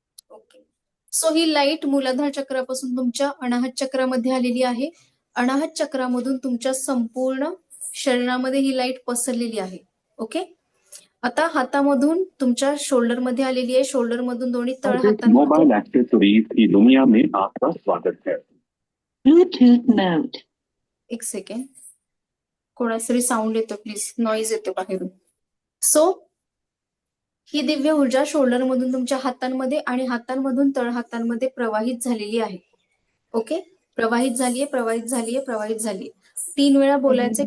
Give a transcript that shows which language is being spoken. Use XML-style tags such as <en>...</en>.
<mr>Okay, so ही light मूलाधार चक्रापासून तुमच्या अनाहत चक्रामध्ये आलेली आहे. अनाहत चक्रामधून तुमच्या संपूर्ण शरीरामध्ये ही लाईट पसरलेली आहे. ओके, आता हातामधून तुमच्या शोल्डर मध्ये आलेली आहे. शोल्डर मधून दोन्ही तळ हातांमध्ये.</mr> <hi>मोबाइल एक्सेसरीज की दुनिया में आपका स्वागत है.</hi> <en>Bluetooth mode.</en> <mr>एक सेकंड, कोणातरी साऊंड येतो प्लीज, नॉइज येतो बाहेरून. सो ही दिव्य ऊर्जा शोल्डर मधून तुमच्या हातांमध्ये आणि हातांमधून तळ हातांमध्ये प्रवाहित झालेली आहे. ओके, प्रवाहित झालीये, प्रवाहित झालीये, प्रवाहित झालीये. 3 वेळा बोलायचे.</mr>